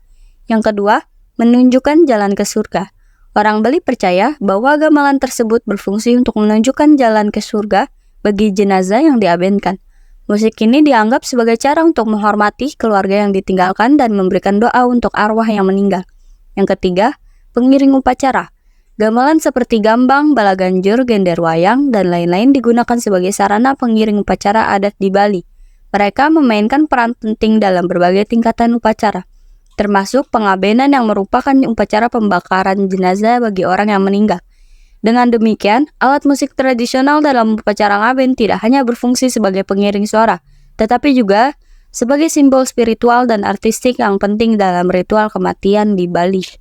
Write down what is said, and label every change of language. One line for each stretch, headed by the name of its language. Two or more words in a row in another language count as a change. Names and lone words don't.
Indonesian: Yang kedua, menunjukkan jalan ke surga. Orang Bali percaya bahwa gamelan tersebut berfungsi untuk menunjukkan jalan ke surga bagi jenazah yang diabenkan. Musik ini dianggap sebagai cara untuk menghormati keluarga yang ditinggalkan dan memberikan doa untuk arwah yang meninggal. Yang ketiga, pengiring upacara. Gamelan seperti gambang, balaganjur, gender wayang, dan lain-lain digunakan sebagai sarana pengiring upacara adat di Bali. Mereka memainkan peran penting dalam berbagai tingkatan upacara, termasuk pengabenan yang merupakan upacara pembakaran jenazah bagi orang yang meninggal. Dengan demikian, alat musik tradisional dalam upacara ngaben tidak hanya berfungsi sebagai pengiring suara, tetapi juga sebagai simbol spiritual dan artistik yang penting dalam ritual kematian di Bali.